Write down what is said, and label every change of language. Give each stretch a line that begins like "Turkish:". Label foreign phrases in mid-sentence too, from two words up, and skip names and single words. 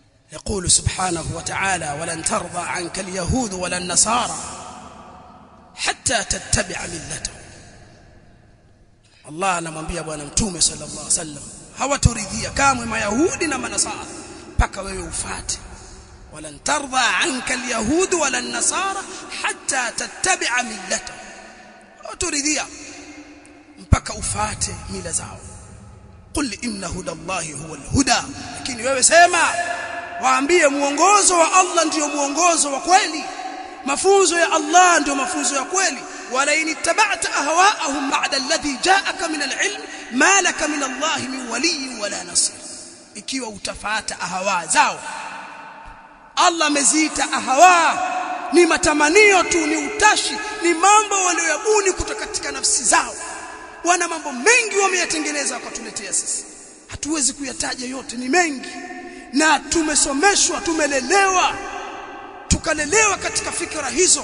Arabic: يقول سبحانه وتعالى ولن ترضى عنك اليهود ولا النصارى حتى تتبع ملتهم.
Swahili: Allah anamwambia bwana mtume
Arabic: صلى الله عليه وسلم
Swahili: hawatoridhia kamwe mayahudi na manasara mpaka wewe ufuate.
Arabic: ولن ترضى عنك اليهود ولا النصارى حتى تتبع ملتهم.
Swahili: hawatoridhia mpaka ufuate mila zao.
Arabic: قل إن هدى الله هو الهدى.
Swahili: lakini wewe sema waambie muongozo wa Allah ndio muongozo wa kweli, mafunzo ya Allah ndio mafunzo ya kweli.
Arabic: ولئن اتبعت أهواءهم بعد الذي جاءك من العلم ما لك من الله من ولي ولا نصير.
Swahili: ikiwa utafuata ahwa zao, Allah ameziita ahwa ni matamanio tu, ni utashi, ni mambo waliyobuni kutoka katika nafsi zao. Wana mambo mengi wameyatengeneza wakatuletea sisi, hatuwezi kuyataja yote, ni mengi, na tumesomeshwa, tumelelewa, tukalelewa katika fikra hizo.